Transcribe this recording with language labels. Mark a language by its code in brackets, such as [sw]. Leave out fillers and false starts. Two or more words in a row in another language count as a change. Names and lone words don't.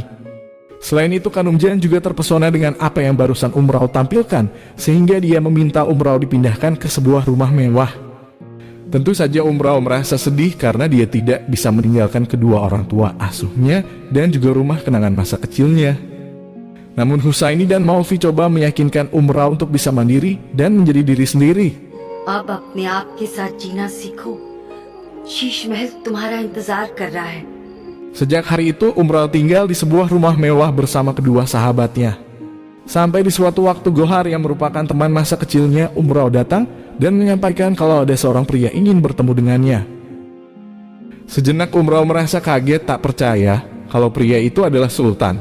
[id] Selain itu, Kanumjan juga terpesona dengan apa yang barusan Umrau tampilkan, sehingga dia meminta Umrau dipindahkan ke sebuah rumah mewah. Tentu saja Umrau merasa sedih karena dia tidak bisa meninggalkan kedua orang tua asuhnya dan juga rumah kenangan masa kecilnya. Namun Husaini dan Maufi coba meyakinkan Umrau untuk bisa mandiri dan menjadi diri sendiri. [hi] अब अपने आप के साथ जीना सीखो। शीश महल तुम्हारा इंतजार कर रहा है। [id] Sejak hari itu, Umrau tinggal di sebuah rumah mewah bersama kedua sahabatnya. Sampai di suatu waktu, Gohar yang merupakan teman masa kecilnya Umrau datang dan menyampaikan kalau ada seorang pria ingin bertemu dengannya. Sejenak Umrau merasa kaget, tak percaya kalau pria itu adalah Sultan.